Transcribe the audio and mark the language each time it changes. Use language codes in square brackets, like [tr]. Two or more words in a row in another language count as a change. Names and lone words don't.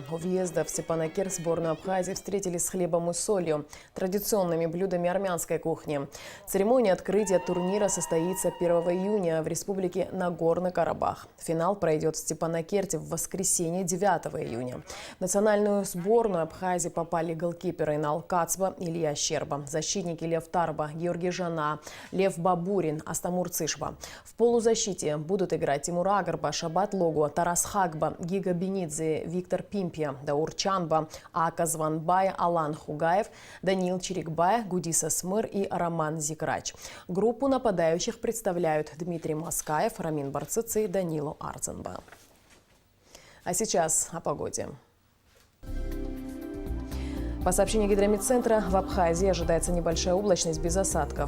[ru] У въезда в Степанакерт сборную Абхазии встретили с хлебом и солью, традиционными блюдами армянской кухни. Церемония открытия турнира состоится 1 июня в Республике Нагорный Карабах. Финал пройдет в Степанакерте в воскресенье 9 июня. В национальную сборную Абхазии попали голкиперы Инал Кацба, Илья Щерба, защитники Лев Тарба, Георгий Жана, Лев Бабурин, Астамур Цишба. В полузащите будут играть Тимур Агарба, Шабат Логу, Тарас Хагба, Гига Бенидзе, Виктор Пимпия, Даур Чанба, Ака Званбай, Алан Хугаев, Данил Чирикбай, Гудиса Смыр и Роман Зикрач. Группу нападающих представляют Дмитрий Маскаев, Рамин Барцыци и Данилу Арценба. А сейчас о погоде. По сообщению Гидрометцентра, в Абхазии ожидается небольшая облачность без осадков.